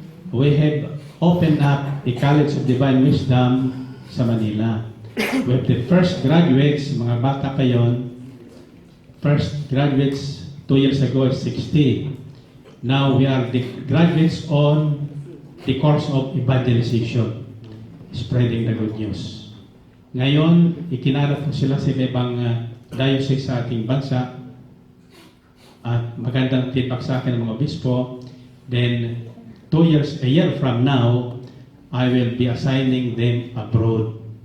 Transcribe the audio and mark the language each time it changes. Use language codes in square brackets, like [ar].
[en] We have opened up the College of Divine Wisdom sa Manila. We have the first graduates, [tl] mga bata pa yun. [en] First graduates 2 years ago is 60. Now we are the graduates on the course of evangelization, spreading the good news. [tl] Ngayon, ikinarap ko sila sa ibang diocese sa ating bansa at magandang feedback sa akin ng mga obispo. [en] Then, a year from now, I will be assigning them abroad.